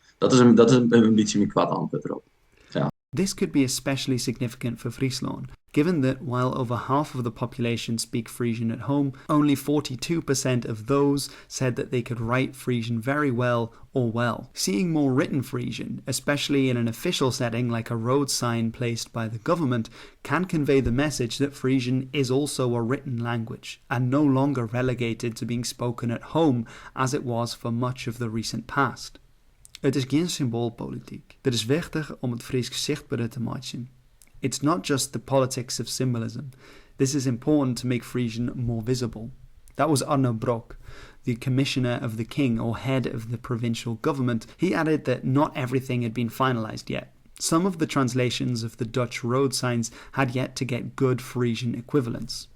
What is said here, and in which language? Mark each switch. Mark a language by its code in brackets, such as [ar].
[nl] Dat is een beetje meer kwaad antwoord erop. Ja. [en] This could be especially significant for Fryslân, given that while over half of the population speak Frisian at home, only 42% of those said that they could write Frisian very well or well. Seeing more written Frisian, especially in an official setting like a road sign placed by the government, can convey the message that Frisian is also a written language and no longer relegated to being spoken at home as it was for much of the recent past. [nl] Het is geen symboolpolitiek. Het is wichtig om het Fries zichtbaar te maken. [en] It's not just the politics of symbolism. This is important to make Frisian more visible. That was Arno Brok, the commissioner of the king or head of the provincial government. He added that not everything had been finalized yet. Some of the translations of the Dutch road signs had yet to get good Frisian equivalents.